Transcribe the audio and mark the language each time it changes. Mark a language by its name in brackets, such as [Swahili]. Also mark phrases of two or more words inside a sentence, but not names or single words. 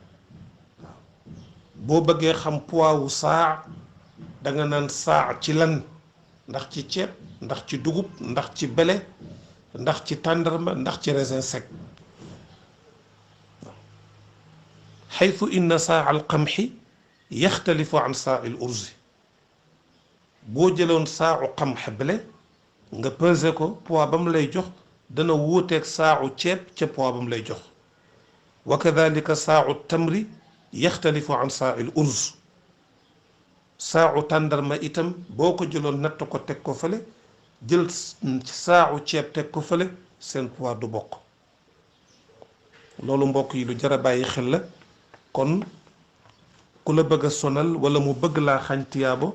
[Wolof] boo bëggee xam poids wu saa da nga naan saa ci lan ndax ci ceeb ndax ci dugub ndax ci bele ndax ci tàndarma ndax ci [French] raisin sec [Arabic] حيث إن صاع القمح يختلف عن صاع الأرز [Wolof] boo jëloon saau qamx bele nga pesé ko poids ba mu lay jox dana wuuteeg saau ceeb ca poids ba mu lay jox [Arabic] وكذلك صاع التمر يختلف عن صاع الأرز [Wolof] saau tàndarma itam boo ko jëloon natt ko teg ko fële jël saau ceeb teg ko fële seen poids du bokk loolu mbokk yi lu jar a bàyyi xel la kon ku la bëgg a sonal wala mu bëgg laa xañ tiyaabo